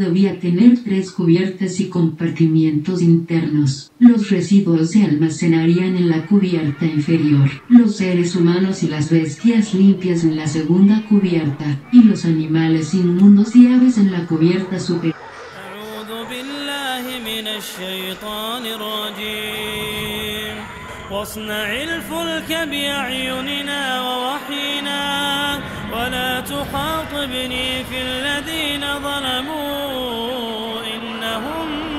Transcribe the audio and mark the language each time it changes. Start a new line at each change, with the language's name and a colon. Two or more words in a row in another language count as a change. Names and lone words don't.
Spanish: Debía tener 3 cubiertas y compartimientos internos. Los residuos se almacenarían en la cubierta inferior, los seres humanos y las bestias limpias en la segunda cubierta, y los animales inmundos y aves en la cubierta superior.
Arabic: واصنع الفلك بأعيننا ووحينا ولا تخاطبني في الذين ظلموا إنهم